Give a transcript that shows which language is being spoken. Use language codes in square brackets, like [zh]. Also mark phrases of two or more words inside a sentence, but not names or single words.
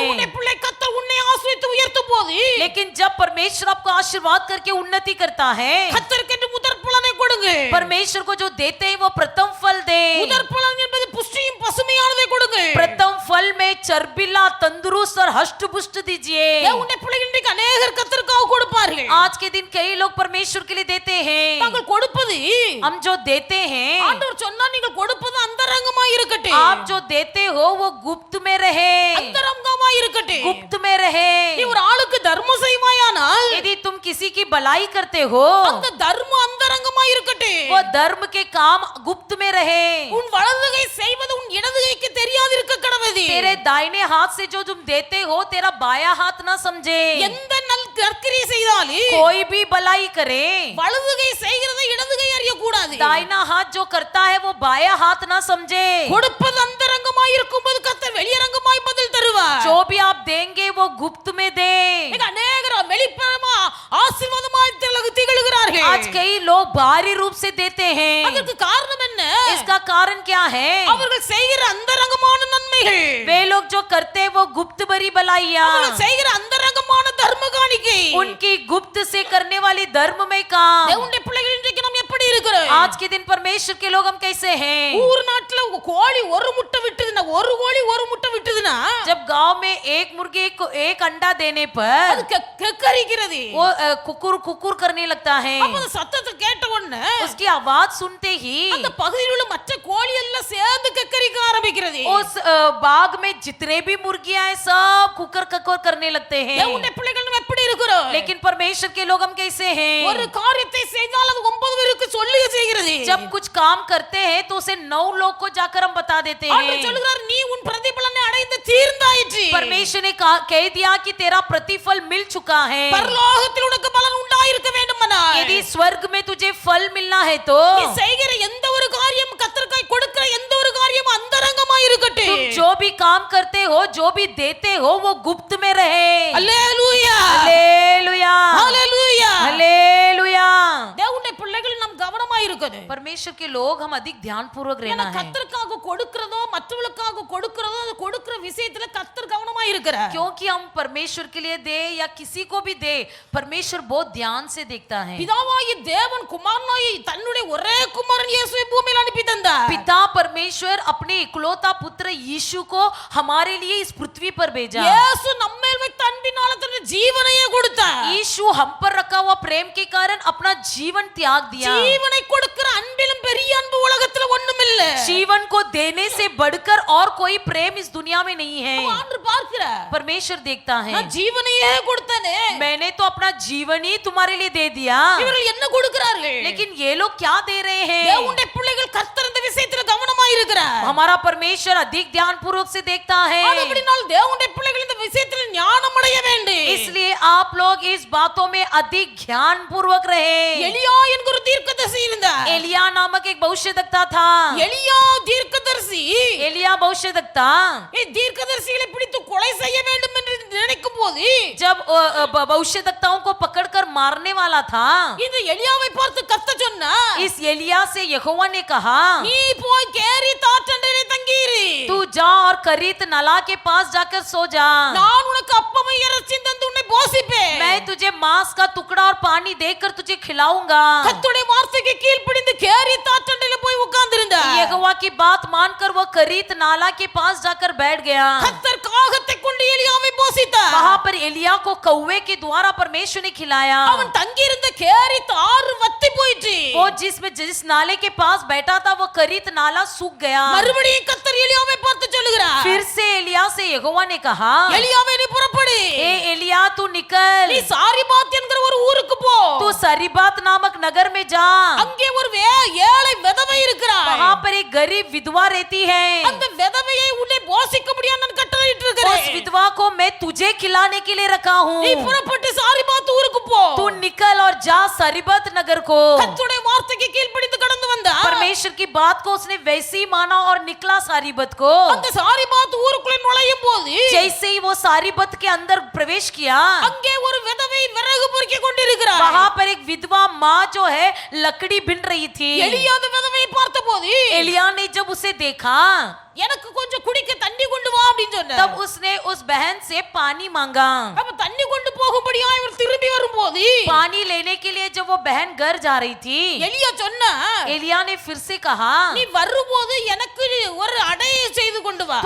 [ta] தேவனுடைய பிள்ளை கர்த்தர் உன்னை ஆசீர்வதித்து உயர்த்தும் போது, [hi] लेकिन जब परमेश्वर आपको आशीर्वाद करके उन्नति करता है, [ta] கர்த்தருக்கு என்று முதற்பலனை கொடுங்க. [hi] परमेश्वर को जो देते हैं वो प्रथम फल दे। [ta] முதற்பலன் என்பது புஷ்டியும் பசுமையானதை கொடுங்க. [hi] प्रथम फल में चर्बिला तंदुरुस्त और हष्ट पुष्ट दीजिए। [ta] தேவனுடைய பிள்ளைகள் இன்றைக்கு அநேகர் கர்த்தருக்காக கொடுப்பார்கள். [hi] आज के दिन कई लोग परमेश्वर के लिए देते हैं। [ta] நாங்கள் கொடுப்பது, [hi] हम जो देते हैं, [ta] ஆண்டவர் சொன்னா நீங்கள் கொடுப்பது அந்தரங்கமாய் இருக்கட்டும். [hi] आप जो देते हो वो गुप्त में रहे, [ta] அந்தரங்கமாய் இருக்கட்டும். [hi] गुप्त में रहे। [ta] நீ ஒரு ஆளுக்கு தர்மம் செய்வாயானால் [hi] यदि तुम किसी की भलाई करते हो [ta] அந்த தர்மம் அந்தரங்கமாய் இருக்கட்டும். [hi] वो धर्म के काम गुप्त में रहे। [ta] உன் வலது கை செய்வது உன் இடது கைக்கு தெரியாது இருக்க கடவுது. [hi] तेरे दाहिने हाथ से जो तुम देते हो तेरा बाया हाथ ना समझे। [ta] எந்த நற்கிரியை செய்தாலும் [hi] कोई भी भलाई करे [ta] வலது கை செய்கிறதை இடது கை அறிய கூடாது. [hi] दाहिना हाथ जो करता है वो बाया हाथ ना समझे। [ta] கொடுப்பது அந்தரங்கமாய் இருக்கும்போது கர்த்தர் வெளியரங்கமாய் பதில் தருவார். [hi] जो भी आप देंगे वो गुप्त में दे। [ta] இன்னைக்கு அநேகர் வெளிப்பரமா ஆசீர்வாதமாய் திகழ்கிறார்கள். [hi] आज कई लोग बाहरी रूप से देते हैं। [ta] அதற்கு காரணம் என்ன? [hi] इसका कारण क्या है? [ta] அவர்கள் செய்கிற அந்தரங்கமான நன்மைகள், [hi] वे लोग जो करते हैं वो गुप्त भरी भलाइयाँ, [ta] அவர்கள் செய்கிற அந்தரங்கமான தர்ம காணிக்கை, [hi] उनकी गुप्त से करने वाली धर्म में काम। [ta] தேவனுடைய பிள்ளைகள் இன்றைக்கு நாம் எப்படி இருக்கிறோம்? [hi] आज के दिन परमेश्वर के लोग हम कैसे हैं? [ta] ஊர் நாட்டுல கோழி ஒரு முட்டை விட்டுதுன்னா, ஒரு கோழி ஒரு முட்டை விட்டுதுன்னா, [hi] जब गांव में एक मुर्गी को एक अंडा देने पर [ta] அது கக்கரிக்கிறது. [hi] वो कुकुर कुकुर करने लगता है। [ta] அப்ப அந்த சத்தத்தை கேட்ட உடனே [hi] उसकी आवाज सुनते ही [ta] அந்த பகுதியில் உள்ள மற்ற கோழி எல்லாம் சேர்ந்து கக்கரிக்க ஆரம்பிக்கிறது. [hi] उस बाग में जितने भी मुर्गियां हैं सब कुकर ककोर करने लगते हैं। [ta] தேவனுடைய பிள்ளைகள் நாம் எப்படி இருக்கிறோம்? [hi] लेकिन परमेश्वर के लोग हम कैसे हैं? [ta] ஒரு காரியத்தை செய்தால் அது 9 பேருக்கு சொல்லி செய்கிறது. [hi] जब कुछ काम करते हैं तो उसे 9 लोग को जाकर हम बता देते [ta] ஆண்டவர் [hi] हैं। [ta] சொல்கிறார், நீ உன் பிரதிபலனை அடைந்து தீர்ந்தாயிற்று. [hi] परमेश्वर ने कह दिया कि तेरा प्रतिफल मिल चुका है। [ta] பரலோகத்தில் உனக்கு பலன் உண்டாயிருக்க வேண்டுமானால், [hi] यदि स्वर्ग में तुझे फल मिलना है तो [ta] நீ செய்கிற எந்த ஒரு காரியம், கர்த்தருக்காய் கொடுக்கிற எந்த ஒரு காரியம் அந்தரங்கமாய் இருக்கட்டும். [hi] तुम जो भी काम करते हो जो भी देते हो वो गुप्त में रहे। [ta] அல்லேலூயா, [hi] हालेलुया, [ta] அல்லேலூயா. [hi] हालेलुया। [ta] தேவனுடைய பிள்ளைகள் நாம் கவனமாய் இருக்கணும். [hi] परमेश्वर के लोग हम अधिक ध्यान पूर्वक [ta] ஏன்னா [hi] रहना है, [ta] கர்த்தருக்காக கொடுக்கிறதோ மற்றவர்களுக்காக கொடுக்கிறதோ அது கொடுக்கிற விஷயத்துல கர்த்தர் கவனமாய் இருக்கிறார். [hi] क्योंकि हम परमेश्वर के लिए दे या किसी को भी दे परमेश्वर बहुत ध्यान से देखता है। [ta] பிதாவாகிய தேவன் குமாரனாய் தன்னுடைய ஒரே குமாரன் இயேசுவை பூமியில் அனுப்பி தந்தார். [hi] पिता परमेश्वर अपने इकलौता पुत्र यीशु को हमारे लिए इस पृथ्वी पर भेजा। [ta] இயேசு நம்மேல் வைத்த அன்பினால தன்னுடைய ஜீவனையே கொடுத்தார். [hi] यीशु हम पर रखा हुआ प्रेम के कारण अपना जीवन त्याग दिया। [ta] ஜீவனை கொடுக்கிற அன்பிலும் பெரிய அன்பு உலகத்துல ஒண்ணுமில்ல. [hi] जीवन को देने से बढ़कर और कोई प्रेम इस दुनिया में नहीं है। [ta] ஆண்டவர் பார்க்கிறார், [hi] परमेश्वर देखता है [ta] நான் ஜீவனையே கொடுத்தேனே, [hi] मैंने तो अपना जीवन ही तुम्हारे लिए दे दिया, [ta] இவர்கள் என்ன கொடுக்கிறார்கள்? [hi] लेकिन ये लोग क्या दे रहे हैं? [ta] தேவனுடைய பிள்ளைகள் கர்த்தர் இந்த விஷயத்துல கவனமாய் இருக்கிறார். [hi] हमारा परमेश्वर अधिक ध्यान पूर्वक से देखता है। [ta] அப்படினால் தேவனுடைய பிள்ளைகள் இந்த விஷயத்துல ஞானம் அடைய வேண்டும். [hi] इसलिए आप लोग इस बातों में अधिक ध्यान पूर्वक रहे। [ta] எலியா என்கிற தீர்க்கதரிசி இருந்தார். [hi] एलिया नामक एक भविष्यद्वक्ता था। [ta] எலியா தீர்க்கதரிசி [hi] एलिया भविष्यद्वक्ता [ta] தீர்க்கதரிசிகளை பிடித்து கொலை செய்ய வேண்டும் என்று நினைக்கும் போது [hi] जब भविष्यद्वक्ताओं को पकड़कर मारने वाला था। [ta] இந்த எலியாவை பார்த்து கர்த்தர் சொன்னார், [hi] इस एलिया से यहोवा ने कहा, [ta] நீ போய் கேரித் ஆற்றண்டையிலே தங்கியிரு, [hi] तू जा और करीत नाला के पास जाकर सो जा। [ta] நான் உனக்கு அப்பமும் இறைச்சியும் தந்து உன்னை போஷிப்பேன், [hi] मैं तुझे मांस का टुकड़ा और पानी देकर तुझे खिलाऊंगा। [ta] கர்த்தருடைய வார்த்தைக்கு கீழ்ப்படிந்து கேரித் ஆற்றண்டையிலே போய் உட்கார்ந்திருந்தார்। [hi] यहोवा की बात मानकर वो करीत नाला के पास जाकर बैठ गया। [ta] கர்த்தர் காகத்தை கொண்டு எலியாவை போஷித்தார்। [hi] वहां पर एलिया को कौवे के द्वारा परमेश्वर ने खिलाया। [ta] அவன் தங்கியிருந்த கேரித் ஆறு வத்தி போயிற்று। [hi] वो जिस नाले के पास बैठा था वो करीत नाला सूख गया। [ta] மறுபடியும் கர்த்தர் எலியாவை பார்த்து சொல்லுகிறார், [hi] फिर से एलिया से यहोवा ने कहा, [ta] எலியாவே நீ புறப்படு, [hi] ए एलिया तू निकल, [ta] நீ சாரிபாத் என்கிற ஒரு ஊருக்கு போ, [hi] तू सरीबात नामक नगर में जा। [ta] அங்கே ஒரு ஏழை விதவை இருக்கிறாள், [hi] वहां पर एक गरीब विधवा रहती है। [ta] அந்த விதவையை உன்னை போஷிக்கும்படியா நான் கட்டளையிட்டு [hi] उस [ta] இருக்கிறேன்। [hi] विधवा को मैं तुझे खिलाने के लिए रखा हूँ। [ta] நீ புறப்பட்டு சாரிபாத் ஊருக்கு போ। [hi] तू निकल और जा सरीबत नगर को। [ta] கர்த்தருடைய வார்த்தைக்கு கீழ்ப்படிந்து கடந்து வந்தார்। [hi] परमेश्वर की बात को उसने वैसे ही माना और निकला सारीबत को। [ta] அந்த சாரிபாத் ஊருக்குள்ள நுழையும் போது [hi] जैसे ही वो सारीबत के अंदर प्रवेश किया, [ta] அங்கே ஒரு விதவை விறகு பொறுக்கிக் கொண்டிருக்கிறாள்। [hi] वहां पर एक विधवा माँ जो है लकड़ी बिन रही थी। [ta] எலியா அந்த விதவையை பார்த்தபோது, [hi] एलिया ने जब उसे देखा, [ta] எனக்கு கொஞ்சம் குடிக்க தண்ணி கொண்டு வா அப்படின்னு சொன்னார்। [hi] तब उसने उस बहन से पानी मांगा। [ta] அப்ப தண்ணி கொண்டு போகும்படியா இவர் திரும்பி வரும்போது [hi] पानी लेने के लिए जब वो बहन घर जा रही थी, [ta] எலியா சொன்னார், [hi] एलिया ने फिर से कहा, [ta] நீ வரும்போது எனக்கு ஒரு அடையை செய்து கொண்டு வா।